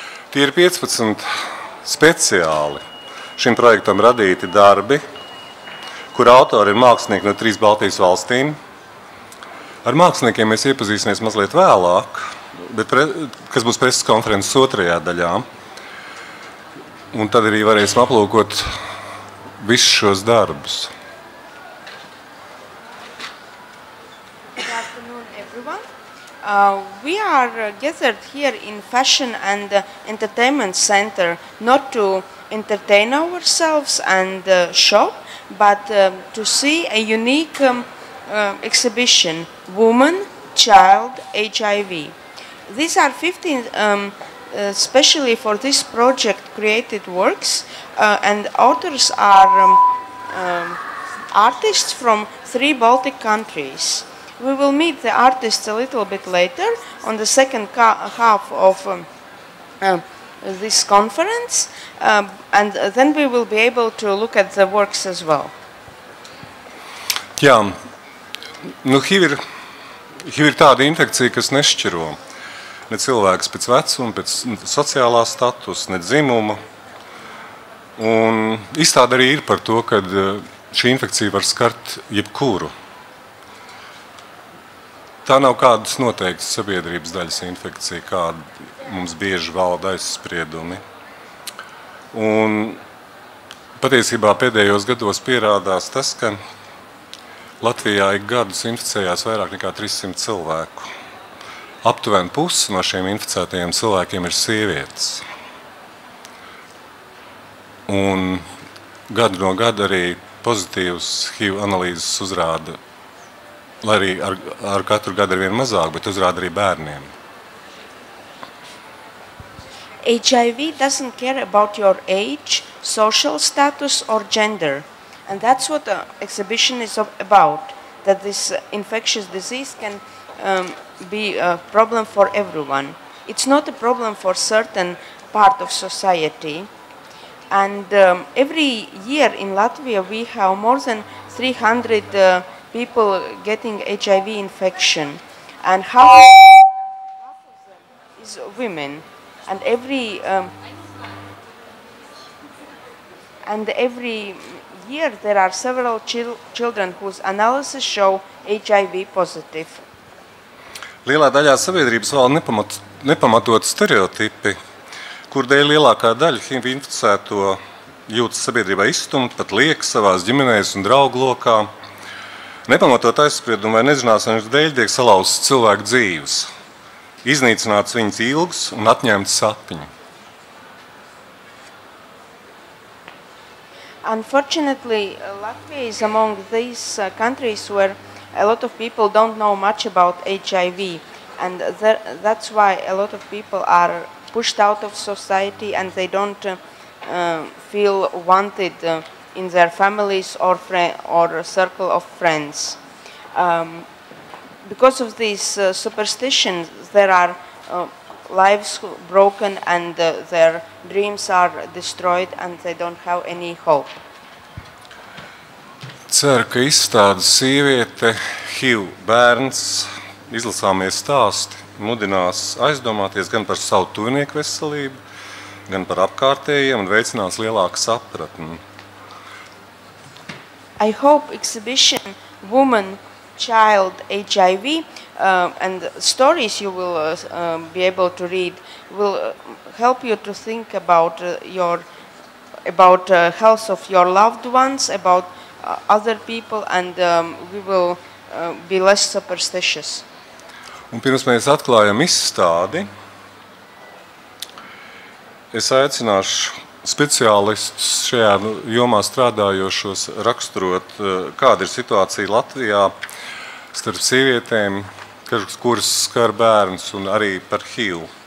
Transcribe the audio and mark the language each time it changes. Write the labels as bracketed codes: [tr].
[lv] Tie ir 15 speciāli šim projektam radīti darbi, kur autori ir mākslinieki no 3 Baltijas valstīm. Ar māksliniekiem mēs iepazīsimies mazliet vēlāk, kas būs preses konferences 2. daļā. Un tad arī varēsim aplūkot visus šos darbus. [en] Good afternoon, everyone. We are gathered here in Fashion and Entertainment Center not to entertain ourselves and shop, but to see a unique exhibition, Woman, Child, HIV. These are 15 especially for this project created works, and authors are artists from 3 Baltic countries. We will meet the artists a little bit later on the second half of this conference, and then we will be able to look at the works as well. [lv] Jā, HIV ir tāda infekcija, kas nešķiro ne cilvēks pēc vecuma, pēc sociālā statusa, ne dzimuma. Un izstāde arī ir par to, ka šī infekcija var skart jebkuru. Tā nav kādas noteiktas sabiedrības daļas infekcija, kāda mums bieži valda aizspriedumi. Un patiesībā pēdējos gados pierādās tas, ka Latvijā ik gadus inficējās vairāk nekā 300 cilvēku. Aptuveni pusi no šiem inficētajiem cilvēkiem ir sievietes. Un gadu no gada arī pozitīvas HIV analīzes uzrāda, lai arī ar katru gadu ar vien mazāk, bet uzrāda arī bērniem. [en] HIV doesn't care about your age, social status or gender. And that's what the exhibition is about, that this infectious disease can be a problem for everyone. It's not a problem for certain part of society. And every year in Latvia we have more than 300 people getting HIV infection. And half of them is women. And every year there are several children whose analysis show HIV positive. [lv] Lielā daļā sabiedrības valda nepamatot stereotipi, kur dēļ lielākā daļa HIV inficēto jūtas sabiedrībā izstumt, pat liek savās ģimenēs un draugu lokā. Nepamatot aizspriedumu vai nezināšanas dēļ tiek salauztas cilvēku dzīves, iznīcināts viņas ilgas un atņemts sapņi. [en] Unfortunately, Latvia is among these countries where a lot of people don't know much about HIV, and that's why a lot of people are pushed out of society and they don't feel wanted in their families or circle of friends. Because of these superstitions, there are lives broken and their dreams are destroyed and they don't have any hope. [lv] Ceru, ka izstāde Sieviete, HIV, bērns, izlasāmie stāsti mudinās aizdomāties gan par savu tuvinieku veselību, gan par apkārtējiem un veicinās lielāku sapratni. [en] I hope exhibition Woman, Child, HIV and stories you will be able to read will help you to think about health of your loved ones, about other people, and we will be less superstitious. [lv] Un pirms mēs atklājam izstādi, es aicināšu speciālistus šajā jomā strādājošos raksturot, kāda ir situācija Latvijā starp sievietēm, kuras skar bērns, un arī par HIV.